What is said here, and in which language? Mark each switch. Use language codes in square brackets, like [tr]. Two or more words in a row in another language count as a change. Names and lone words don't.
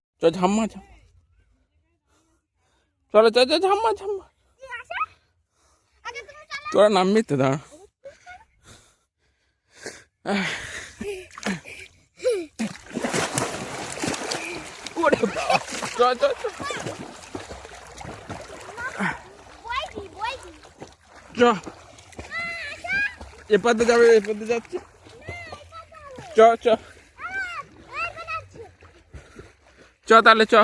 [bn] চ ঝাম্মা ঝাম্মা, চলো চ চ ঝাম্মা ঝাম্মা। তোরা নামবি তো, দাঁড়া। চ চ চ চ, এপাতে যাবে, এপাতে যাচ্ছে। চ চ চ, তাহলে চ।